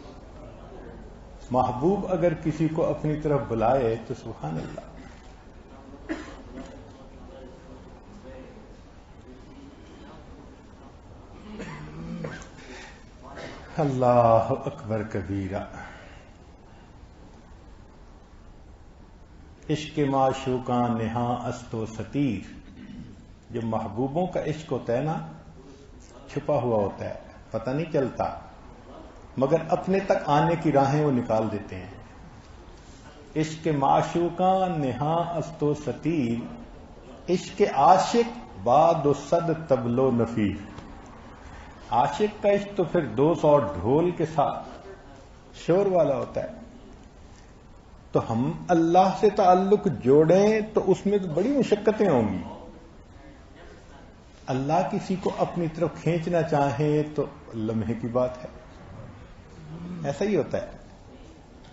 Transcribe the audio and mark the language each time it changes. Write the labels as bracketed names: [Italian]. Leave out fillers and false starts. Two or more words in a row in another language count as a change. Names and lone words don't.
[Urdu] محبوب اگر کسی کو اپنی طرف بلائے تو [Arabic] سبحان اللہ، اللہ اکبر کبیرہ۔ [Persian] عشق معشوقاں نہاں است و ستیر، [Urdu] جو محبوبوں کا عشق ہوتا ہے نا چھپا ہوا ہوتا ہے، پتہ نہیں چلتا، مگر اپنے تک آنے کی راہیں وہ نکال دیتے ہیں۔ [Persian] عشق معشوقاں نہاں است و ستیر، عشق عاشق بعد و صد طبل و نفیر۔ [Urdu] عاشق کا عشق تو پھر 200 ڈھول کے ساتھ شور والا ہوتا ہے۔ تو ہم اللہ سے تعلق جوڑیں تو اس میں تو بڑی مشقتیں ہوں گی۔ اللہ کسی کو اپنی طرف کھینچنا چاہے تو لمحے کی بات ہے، ایسا ہی ہوتا ہے۔